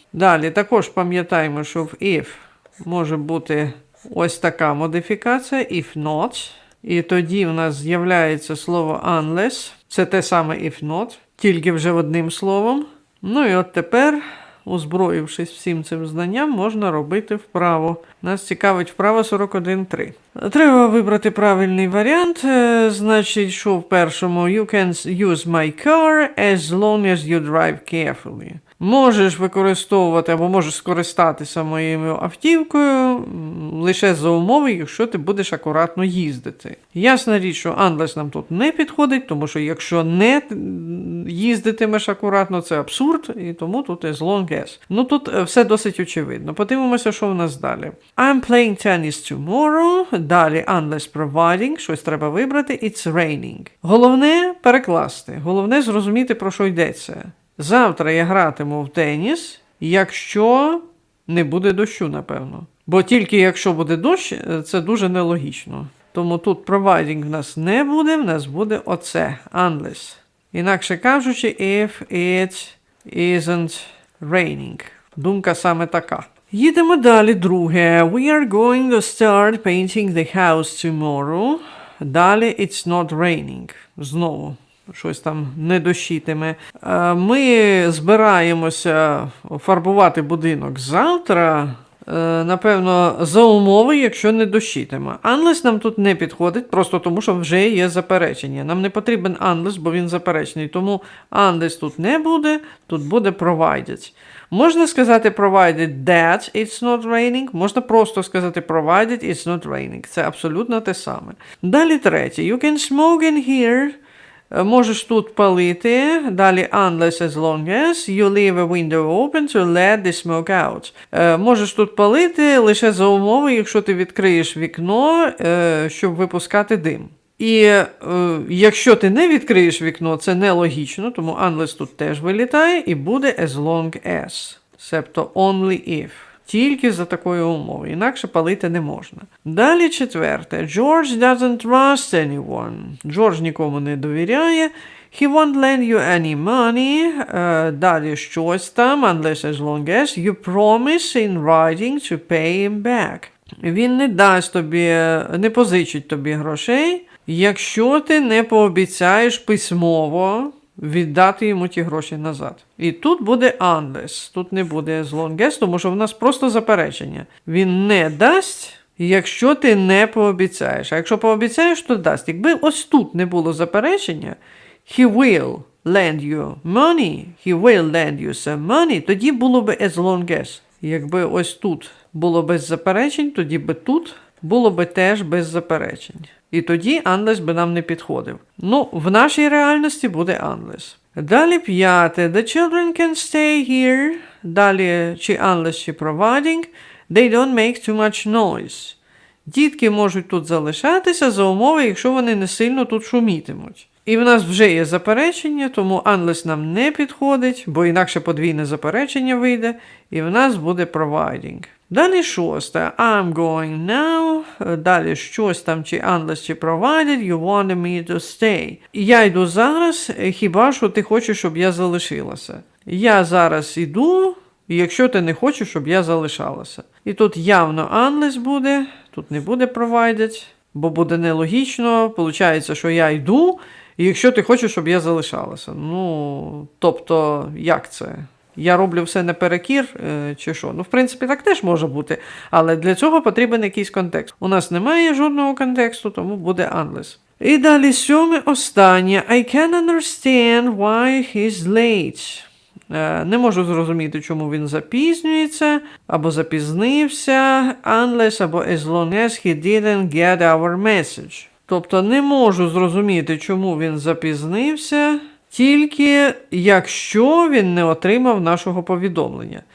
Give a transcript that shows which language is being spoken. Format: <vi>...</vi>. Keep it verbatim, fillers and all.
<uk>Далі також пам'ятаємо, що в if може бути ось така модифікація if not, і тоді в нас з'являється слово unless, це те саме if not, тільки вже одним словом. Ну і от тепер, озброївшись всім цим знанням, можна робити вправу. Нас цікавить вправа сорок один три. Треба вибрати правильний варіант. Е, Значить, що в першому?</uk> <en>You can use my car as long as you drive carefully.</en> <uk>Можеш використовувати або можеш скористатися моєю автівкою м, лише за умови, якщо ти будеш акуратно їздити. Ясна річ, що unless нам тут не підходить, тому що якщо не м, їздитимеш акуратно, це абсурд, і тому тут as long as. Ну тут е, все досить очевидно. Подивимося, що в нас далі.</uk> <en>I'm playing tennis tomorrow.</en> <uk>Далі</uk> <en>unless providing.</en> <uk>Щось треба вибрати.</uk> <en>It's raining.</en> <uk>Головне перекласти. Головне зрозуміти, про що йдеться. Завтра я гратиму в теніс, якщо не буде дощу, напевно. Бо тільки якщо буде дощ, е, це дуже нелогічно. Тому тут providing в нас не буде, в нас буде оце, unless. Інакше кажучи,</uk> <en>if it isn't raining.</en> <uk>Думка саме така. Їдемо далі, друге.</uk> <en>We are going to start painting the house tomorrow.</en> <uk>Далі</uk> <en>it's not raining.</en> <uk>Знову щось там не дощитиме. Е, Ми збираємося фарбувати будинок завтра. Е, Напевно, за умови, якщо не дощитиме. Unless нам тут не підходить, просто тому, що вже є заперечення. Нам не потрібен unless, бо він заперечний. Тому unless тут не буде, тут буде provided. Можна сказати</uk> <en>provided that it's not raining,</en> <uk>можна просто сказати</uk> <en>provided it's not raining.</en> <uk>Це абсолютно те саме. Далі третє.</uk> <en>You can smoke in here.</en> <uk>Е, Можеш тут палити, далі</uk> <en>unless as long as you leave a window open to let the smoke out.</en> <uk>Е, Можеш тут палити лише за умови, якщо ти відкриєш вікно, е, щоб випускати дим. І е, якщо ти не відкриєш вікно, це нелогічно, тому unless тут теж вилітає і буде as long as, себто only if. Тільки за такою умовою, інакше палити не можна. Далі четверте.</uk> <en>George doesn't trust anyone.</en> <uk>Джордж нікому не довіряє.</uk> <en>He won't lend you any money.</en> <uk>Е, далі щось там,</uk> <en>unless as long as you promise in writing to pay him back.</en> <uk>Він не дасть тобі, е, не позичить тобі грошей, якщо ти не пообіцяєш письмово віддати йому ті гроші назад. І тут буде unless, тут не буде as long as, тому що в нас просто заперечення. Він не дасть, якщо ти не пообіцяєш. А якщо пообіцяєш, то дасть. Якби ось тут не було заперечення,</uk> <en>he will lend you money, he will lend you some money,</en> <uk>тоді було би</uk> <en>as long as.</en> <uk>Якби ось тут було без заперечень, тоді би тут було би теж без заперечень. І тоді unless би нам не підходив. Ну, в нашій реальності буде unless. Далі п'яте.</uk> <en>The children can stay here.</en> <uk>Далі чи unless, чи providing.</uk> <en>They don't make too much noise.</en> <uk>Дітки можуть тут залишатися за умови, якщо вони не сильно тут шумітимуть. І в нас вже є заперечення, тому unless нам не підходить, бо інакше подвійне заперечення вийде, і в нас буде providing. Далі шосте.</uk> <en>I'm going now.</en> <uk>Далі щось там, чи</uk> <en>unless, чи provided, you wanted me to stay.</en> <uk>Я йду зараз, хіба що ти хочеш, щоб я залишилася. Я зараз іду, якщо ти не хочеш, щоб я залишалася. І тут явно unless буде, тут не буде provided, бо буде нелогічно. Получається, що я йду, якщо ти хочеш, щоб я залишалася. Ну, тобто, як це? Я роблю все наперекір, е, чи що? Ну, в принципі, так теж може бути, але для цього потрібен якийсь контекст. У нас немає жодного контексту, тому буде unless. І далі сьоме, останнє.</uk> <en>I can understand why he's late.</en> <uk>Е, Не можу зрозуміти, чому він запізнюється, або запізнився, unless або</uk> <en>as long as he didn't get our message.</en> <uk>Тобто не можу зрозуміти, чому він запізнився, тільки якщо він не отримав нашого повідомлення.</uk>